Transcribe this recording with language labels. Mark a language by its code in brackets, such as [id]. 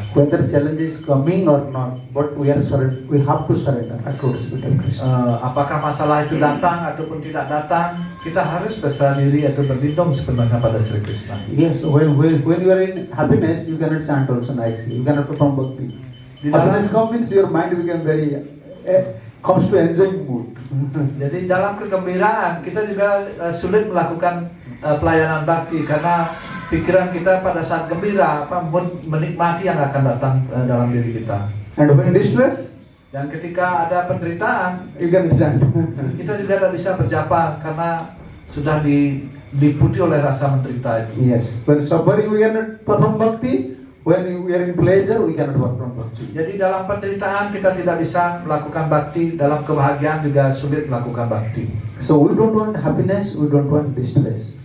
[en] Whether challenge is coming or not, but we have to surrender at lotus feet of Krishna. [id] Apakah masalah itu datang ataupun tidak datang, kita harus berserah diri atau berlindung sepenuhnya pada Sri Krishna. [en] Yes, when you are in happiness, you cannot chant also nicely. You cannot perform bhakti. Happiness comes, your mind become very comes to enjoying mood. [id] Jadi dalam kegembiraan kita juga sulit melakukan pelayanan bakti karena pikiran kita pada saat gembira menikmati yang akan datang dalam diri kita. [en] And when distress, [id] dan ketika ada penderitaan, [en] you cannot chant. [id] kita juga tidak bisa berjapa karena sudah diliputi oleh rasa menderita itu. [en] Yes. When suffering we cannot perform bhakti. When we are in pleasure we cannot perform bhakti. [id] Jadi dalam penderitaan kita tidak bisa melakukan bakti, dalam kebahagiaan juga sulit melakukan bakti. [en] So we don't want happiness, we don't want distress.